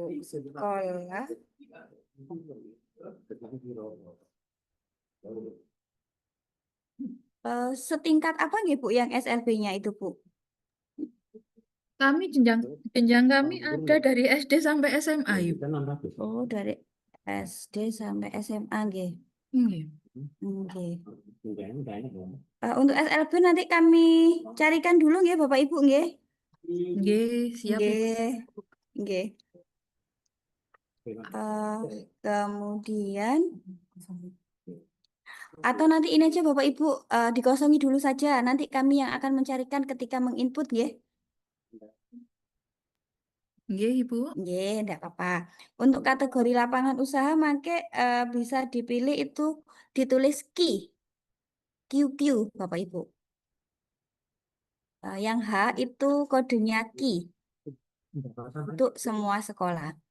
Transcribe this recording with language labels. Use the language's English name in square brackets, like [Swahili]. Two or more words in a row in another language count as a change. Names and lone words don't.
[Indonesian] Sekolah setingkat apa nggih Bu yang SLB-nya itu Bu? Kami jenjang kami ada dari SD sampai SMA, Ibu. Oh, dari SD sampai SMA nggih. Nggih. Nggih. Untuk SLB nanti kami carikan dulu nggih Bapak Ibu nggih. Nggih, siap Ibu. Nggih. Nggih. Kemudian atau nanti ini aja Bapak Ibu dikosongi dulu saja. Nanti kami yang akan mencarikan ketika menginput nggih. Nggih, Ibu. Nggih, enggak apa-apa. Untuk kategori lapangan usaha make bisa dipilih itu ditulis QQ Bapak Ibu. Yang H itu kodenya Ki untuk semua sekolah.